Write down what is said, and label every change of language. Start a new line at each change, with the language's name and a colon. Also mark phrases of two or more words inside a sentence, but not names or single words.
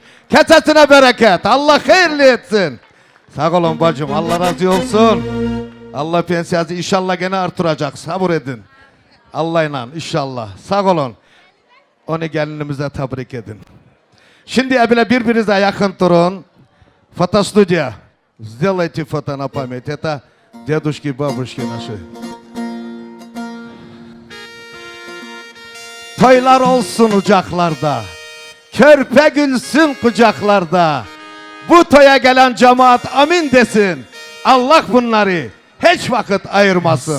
Turkish: Kesesine bereket. Allah hayırlı etsin. Sağ olun bacım. Allah razı olsun. Allah pensiyası inşallah gene artıracak. Sabır edin. Allah'la inşallah. Sağ olun. Onu gelinimize tebrik edin. Şimdi bile birbirinize yakın durun.
Russian: Фотостудия. Сделайте фото на память. Это дедушки, бабушки наши.
Turkish: Toylar olsun ucaklarda. Körpe gülsün kucaklarda. Bu toya gelen cemaat amin desin. Allah bunları hiç vakit ayırmasın.